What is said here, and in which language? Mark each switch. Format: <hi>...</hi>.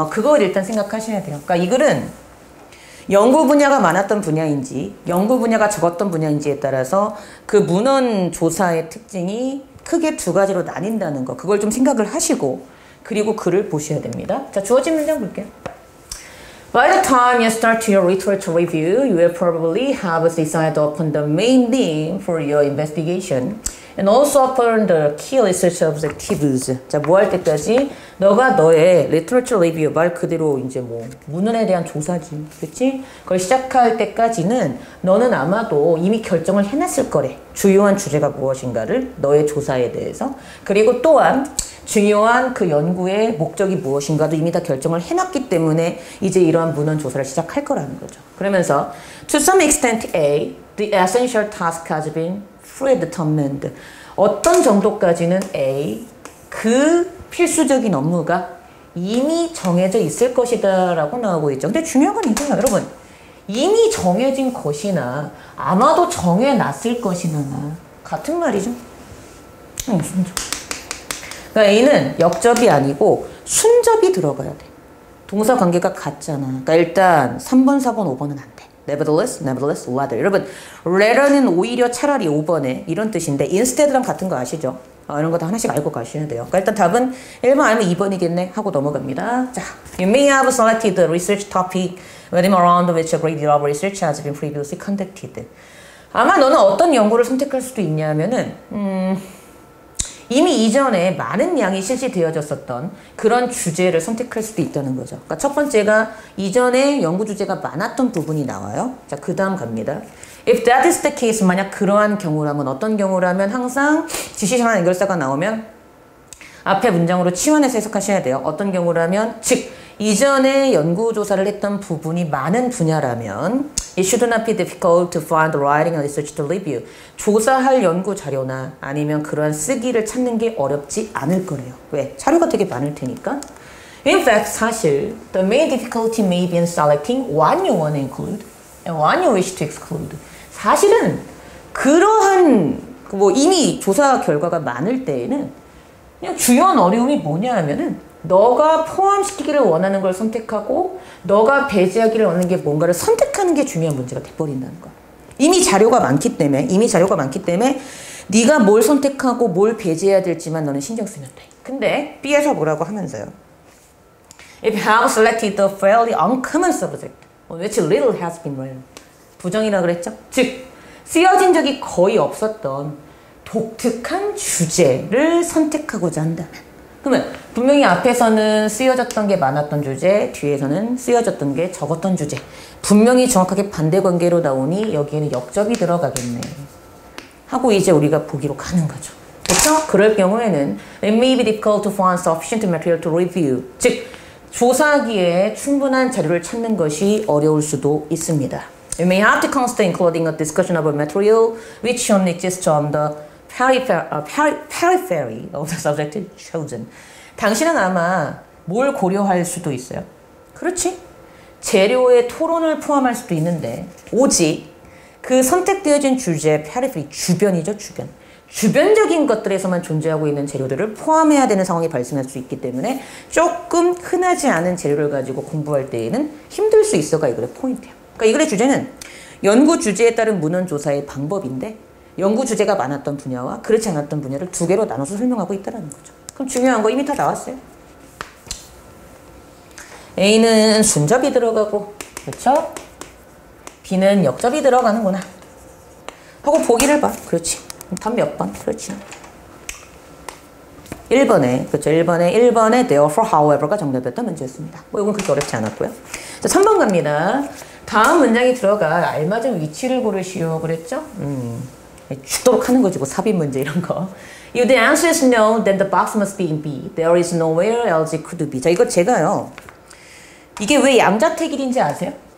<ko>그걸 일단 생각하셔야 돼요. 그러니까 이 글은 연구 분야가 많았던 분야인지 연구 분야가 적었던 분야인지에 따라서 그 문헌 조사의 특징이 크게 두 가지로 나뉜다는 거 그걸 좀 생각을 하시고 그리고 글을 보셔야 됩니다. 자, 주어진 문장 볼게요.</ko> <en>By the time you start your literature review, you will probably have decided upon the main theme for your investigation and also upon the key research objectives.</en> <ko>자, 뭐 할 때까지? 너가 너의 literature review, 말 그대로 이제 뭐 문헌에 대한 조사지, 그렇지? 그걸 시작할 때까지는 너는 아마도 이미 결정을 해놨을 거래. 주요한 주제가 무엇인가를 너의 조사에 대해서. 그리고 또한 중요한 그 연구의 목적이 무엇인가도 이미 다 결정을 해놨기 때문에 이제 이러한 문헌 조사를 시작할 거라는 거죠.</ko> <en>그러면서 to some extent A, the essential task has been predetermined.</en> <ko>어떤 정도까지는 A, 그 필수적인 업무가 이미 정해져 있을 것이다 라고 나오고 있죠. 근데 중요한 건 이거예요, 여러분. 이미 정해진 것이나 아마도 정해놨을 것이나 같은 말이죠. 순접. 그러니까 A는 역접이 아니고 순접이 들어가야 돼. 동사 관계가 같잖아. 그러니까 일단 3번, 4번, 5번은 안 돼.</ko> <en>Nevertheless, rather.</en> <ko>여러분, rather는 오히려 차라리 5번에 이런 뜻인데 instead랑 같은 거 아시죠? 이런 거 다 하나씩 알고 가셔야 돼요. 그러니까 일단 답은 1번 아니면 2번이겠네 하고 넘어갑니다.</ko> <en>자, you may have selected the research topic within around which a great deal of research has been previously conducted.</en> <ko>아마 너는 어떤 연구를 선택할 수도 있냐면은 이미 이전에 많은 양이 실시되어졌었던 그런 주제를 선택할 수도 있다는 거죠. 그러니까 첫 번째가 이전에 연구 주제가 많았던 부분이 나와요. 자, 그 다음 갑니다.</ko> <en>If that is the case,</en> <ko>만약 그러한 경우라면 어떤 경우라면 항상 지시사나 연결사가 나오면 앞에 문장으로 치환해서 해석하셔야 돼요. 어떤 경우라면 즉 이전에 연구조사를 했던 부분이 많은 분야라면</ko> <en>It should not be difficult to find writing and research to review.</en> <ko>조사할 연구 자료나 아니면 그러한 쓰기를 찾는 게 어렵지 않을 거래요. 왜? 자료가 되게 많을 테니까.</ko> <en>In fact,</en> <ko>사실</ko> <en>the main difficulty may be in selecting what you want to include and what you wish to exclude.</en> <ko>사실은 그러한 뭐 이미 조사 결과가 많을 때에는 그냥 주요한 어려움이 뭐냐 하면은 너가 포함시키기를 원하는 걸 선택하고 너가 배제하기를 원하는 게 뭔가를 선택하는 게 중요한 문제가 돼버린다는 거야. 이미 자료가 많기 때문에 네가 뭘 선택하고 뭘 배제해야 될지만 너는 신경 쓰면 돼. 근데 B에서 뭐라고 하면서요.</ko> <en>If you have selected a fairly uncommon subject on which little has been written.</en> <ko>부정이라 그랬죠? 즉 쓰여진 적이 거의 없었던 독특한 주제를 선택하고자 한다면 그러면 분명히 앞에서는 쓰여졌던 게 많았던 주제, 뒤에서는 쓰여졌던 게 적었던 주제. 분명히 정확하게 반대 관계로 나오니 여기에는 역접이 들어가겠네. 하고 이제 우리가 보기로 가는 거죠. 그렇죠? 그럴 경우에는</ko> <en>it may be difficult to find sufficient material to review.</en> <ko>즉, 조사하기에 충분한 자료를 찾는 것이 어려울 수도 있습니다.</ko> <en>You may have to consider including a discussion of a material which only exists on the periphery of the subject chosen.</en> <ko>당신은 아마 뭘 고려할 수도 있어요. 그렇지? 재료의 토론을 포함할 수도 있는데 오직 그 선택되어진 주제의 periphery, 주변이죠, 주변. 주변적인 것들에서만 존재하고 있는 재료들을 포함해야 되는 상황이 발생할 수 있기 때문에 조금 흔하지 않은 재료를 가지고 공부할 때에는 힘들 수 있어가 이 글의 포인트예요. 그러니까 이 글의 주제는 연구 주제에 따른 문헌 조사의 방법인데 연구 주제가 많았던 분야와 그렇지 않았던 분야를 두 개로 나눠서 설명하고 있다는 거죠. 그럼 중요한 거 이미 다 나왔어요. A는 순접이 들어가고, 그렇죠? B는 역접이 들어가는구나. 하고 보기를 봐. 그렇지. 답 몇 번? 그렇지. 1번에, 그렇죠. 1번에 therefore, however가 정답이었던 문제였습니다. 뭐 이건 그렇게 어렵지 않았고요. 자, 3번 갑니다. 다음 문장이 들어갈 알맞은 위치를 고르시오. 그랬죠? 죽도록 하는 거지, 뭐 삽입 문제 이런 거.</ko> <en>If the answer is no, then the box must be in B. There is nowhere else it could be.</en> <ko>자, 이거 제가요. 이게 왜 양자택일인지 아세요?</ko>